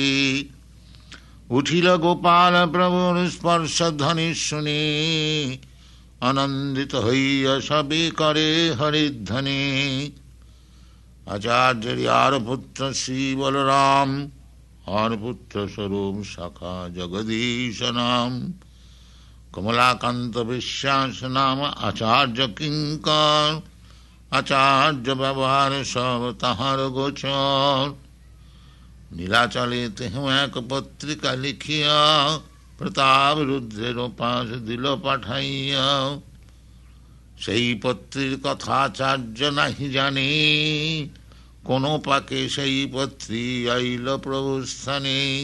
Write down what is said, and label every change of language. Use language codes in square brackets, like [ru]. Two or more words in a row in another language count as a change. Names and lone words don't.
[bn] উঠিল গোপাল প্রভুর স্পর্শ ধ্বনি শুনি আনন্দিত হইয়া সবে করে হরিধ্বনি। আচার্যের আর পুত্র শ্রী বলরাম আর পুত্র স্বরূপ শাখা জগদীশ নাম। কমলাকান্ত বিশ্বাস নাম আচার্য কিঙ্কর আচার্য ব্যবহার সব তাহার গোচর। নীলাচলে তেহ এক পত্রিকা লিখিয়া প্রতাপ রুদ্রের পাশ দিল পাঠাইয়া। সেই পত্রীর কথা আচার্য নাহি জানে, কোন পাকে সেই পত্রী আইল প্রভুর স্থানে।